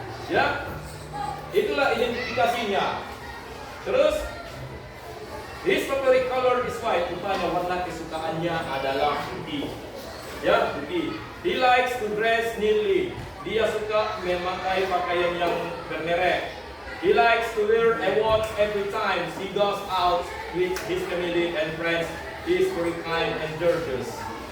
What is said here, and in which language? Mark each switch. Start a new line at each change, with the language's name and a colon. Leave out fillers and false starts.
Indonesian: Ya, itulah identifikasinya.
English: Terus, his favorite color is white.
Indonesian: Rupanya warna kesukaannya adalah putih. Ya, putih.
English: He likes to dress neatly.
Indonesian: Dia suka memakai pakaian yang bermerek.
English: He likes to wear a watch every time he goes out with his family and friends. He is very kind and gorgeous.